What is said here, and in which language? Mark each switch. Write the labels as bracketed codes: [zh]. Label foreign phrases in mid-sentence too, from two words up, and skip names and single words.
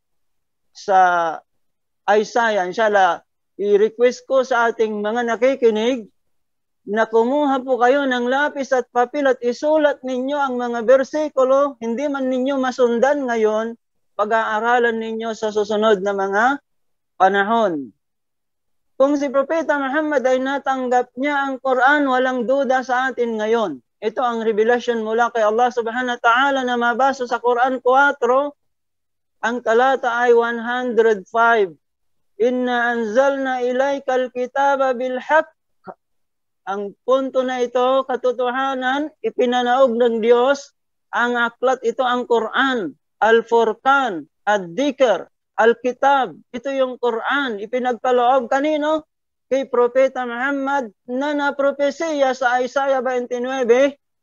[tl] Sa Isaiah, inshallah, i-request ko sa ating mga nakikinig na kumuha po kayo ng lapis at papel at isulat ninyo ang mga bersikulo, hindi man ninyo masundan ngayon, pag-aaralan ninyo sa susunod na mga panahon. Kung si Propeta Muhammad ay natanggap niya ang Quran, walang duda sa atin ngayon. Ito ang revelation mula kay Allah [ar] سبحانه وتعالى [tl] na mabasa sa Quran 4, ang talata ay 105. [ar] إنا أنزلنا إليك الكتاب بالحق. [tl] Ang punto na ito, katotohanan, ipinanaog ng Diyos, ang aklat ito ang Quran, Al-Furqan, Ad-Dhikr, Al-Kitab. Ito yung Quran, ipinagkaloob kanino? Kay Propeta Muhammad na napropesya sa Isaiah 29:12.